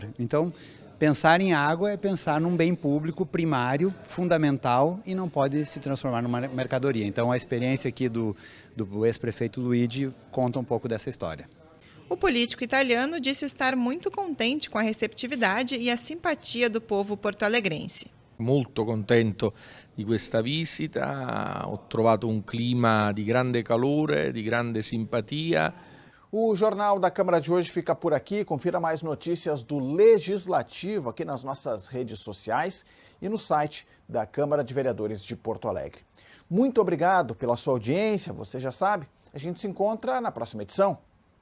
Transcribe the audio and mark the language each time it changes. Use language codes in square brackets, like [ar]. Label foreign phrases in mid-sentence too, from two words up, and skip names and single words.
[pt] Então, pensar em água é pensar num bem público primário, fundamental, e não pode se transformar numa mercadoria. Então a experiência aqui do ex-prefeito Luigi conta um pouco dessa história. O político italiano disse estar muito contente com a receptividade e a simpatia do povo porto-alegrense. [it] Molto contento di questa visita, ho trovato un clima di grande calore, di grande simpatia. [pt] O Jornal da Câmara de hoje fica por aqui. Confira mais notícias do Legislativo aqui nas nossas redes sociais e no site da Câmara de Vereadores de Porto Alegre. Muito obrigado pela sua audiência, você já sabe. A gente se encontra na próxima edição.